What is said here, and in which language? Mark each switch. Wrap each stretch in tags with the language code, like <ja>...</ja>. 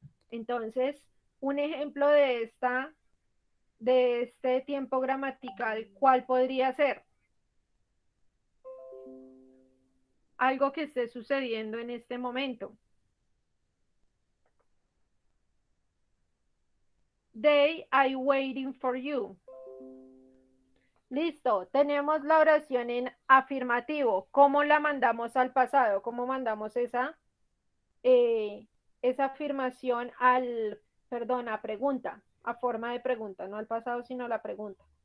<es>Entonces, un ejemplo de este tiempo gramatical, ¿cuál podría ser? Algo que esté sucediendo en este momento.</es> <en>They are waiting for you.</en> <es>Listo, tenemos la oración en afirmativo. ¿Cómo la mandamos al pasado? ¿Cómo mandamos esa afirmación perdón, a pregunta, a forma de pregunta, no al pasado, sino la pregunta?</es>